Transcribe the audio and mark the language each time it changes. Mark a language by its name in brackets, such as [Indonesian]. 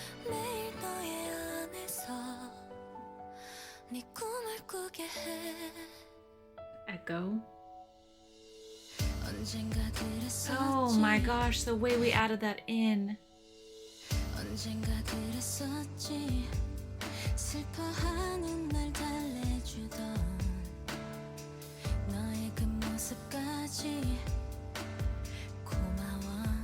[Korean] 매일 너의 안에서 네 꿈을 꾸게 해. [English] Echo. [Korean] 언젠가 그랬었지. [English] Oh my gosh, the way we added that in. [Korean] 언젠가 그랬었지. 슬퍼하는 날 달래주던 너의 그 모습까지 고마워.